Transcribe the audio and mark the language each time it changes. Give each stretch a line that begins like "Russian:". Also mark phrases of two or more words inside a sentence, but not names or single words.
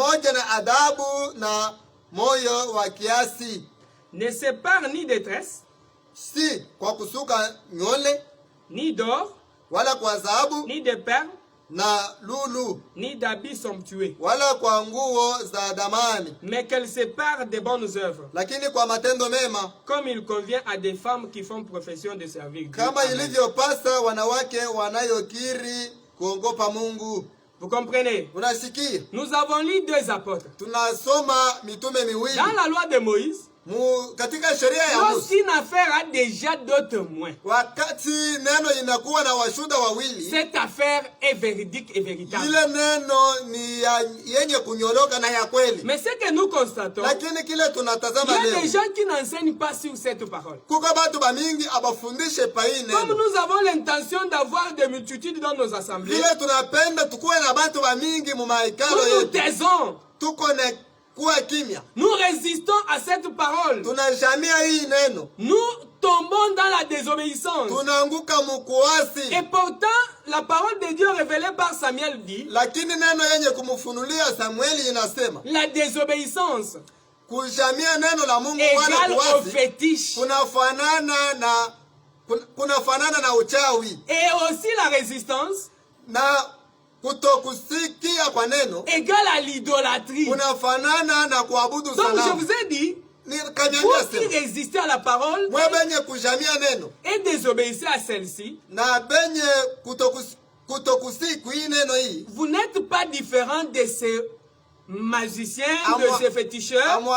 French: ne séparent ni de tresses, ni d'or, ni de perles, ni d'habits somptueux, mais qu'elle sépare des bonnes œuvres, comme il convient à des femmes qui font profession de servir Dieu. Vous comprenez? Nous avons lu deux apôtres. Dans la loi de Moïse,
Swahili: Katika sheria ya Musa,
French: lorsqu'une affaire a déjà deux témoins,
Swahili: wakati neno inakuwa na washuhuda wawili,
French: cette affaire est véridique et véritable.
Swahili: Ile neno ni yenye kunyoroka na ya kweli.
French: Mais ce que nous constatons,
Swahili: lakini kile tunatazama
French: il y
Swahili: leo,
French: a des gens qui n'enseignent pas sur cette parole.
Swahili: Kuko batu bamingi abafundishe pa hii neno.
French: Comme nous avons l'intention d'avoir des multitudes dans nos assemblées,
Swahili: vile tunapenda tukuwe na batu bamingi mu maikalo
French: nous
Swahili: yetu,
French: taisons.
Swahili: tuko na kuwa kimya.
French: Nous résistons à cette parole.
Swahili: Tunajamia hii neno.
French: Nous tombons dans la désobéissance.
Swahili: Tunaanguka mukuasi.
French: Et pourtant, la parole de Dieu révélée par Samuel dit,
Swahili: lakini neno yenye kumufunulia Samueli inasema,
French: la désobéissance
Swahili: kujamia neno la Mungu
French: égale
Swahili: wala
French: au fétiche.
Swahili: Kunafanana na uchawi.
French: Et aussi la résistance
Swahili: na kutokusikia kwa neno
French: égale à l'idolâtrie.
Swahili: Kunafanana na kuabudu sanamu.
French: Donc je vous ai dit, vous qui résistez à la parole et désobéissez à celle-ci, vous n'êtes pas différent de ces magiciens, de ces féticheurs.